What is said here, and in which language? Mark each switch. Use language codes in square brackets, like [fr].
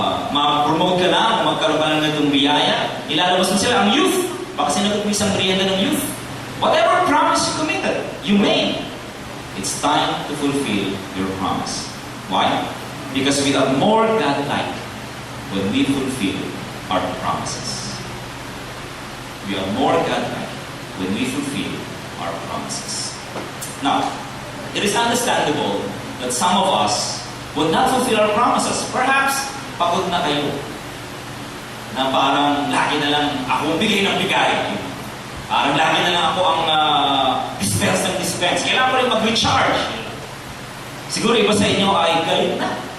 [tl] Ma-promote ka na, magkaroon ka na ng biyaya, ilalabas mo sila ang youth. Baka sinagot mo isang merienda ng youth. [en] Whatever promise you committed, you made, it's time to fulfill your promise. Why? Because we are more God-like when we fulfill our promises. We are more God-like when we fulfill our promises. Now, it is understandable that some of us would not fulfill our promises. Perhaps, [tl] pagod na kayo. Na parang lagi na lang ako bigay ng bigay. Parang lagi na lang ako ang dispense ng dispense. Kailangan ko rin mag-recharge. Siguro iba sa inyo ay galit na.